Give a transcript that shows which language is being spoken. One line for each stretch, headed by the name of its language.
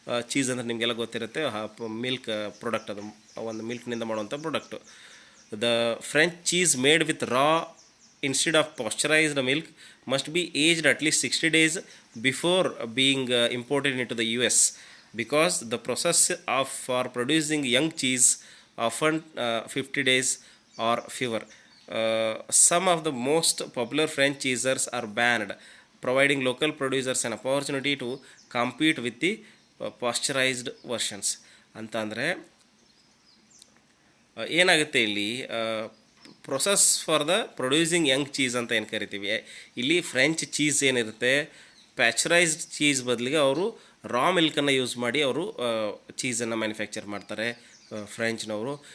Kannada: Cheese ಅಂದರೆ ನಿಮಗೆಲ್ಲ ಗೊತ್ತಿರುತ್ತೆ, ಮಿಲ್ಕ್ ಪ್ರಾಡಕ್ಟ್, ಅದು ಒಂದು ಮಿಲ್ಕ್ನಿಂದ ಮಾಡುವಂಥ product.
English: The French cheese made with raw instead of pasteurized milk must be aged at least 60 days before being imported into the US, because the process for producing young cheese often 50 days or fewer. Some of the most popular French cheeses are banned, providing local producers an opportunity to compete with the pasteurized versions.
Kannada: ಅಂತ ಅಂದರೆ ಏನಾಗುತ್ತೆ ಇಲ್ಲಿ, process for the producing Young cheese ಅಂತ ಏನು ಕರಿತೀವಿ, ಇಲ್ಲಿ French cheese ಏನಿರುತ್ತೆ, pasteurised cheese ಬದಲಿಗೆ ಅವರು ರಾ ಮಿಲ್ಕನ್ನು ಯೂಸ್ ಮಾಡಿ ಅವರು ಚೀಸನ್ನು ಮ್ಯಾನುಫ್ಯಾಕ್ಚರ್ ಮಾಡ್ತಾರೆ ಫ್ರೆಂಚ್ನವರು.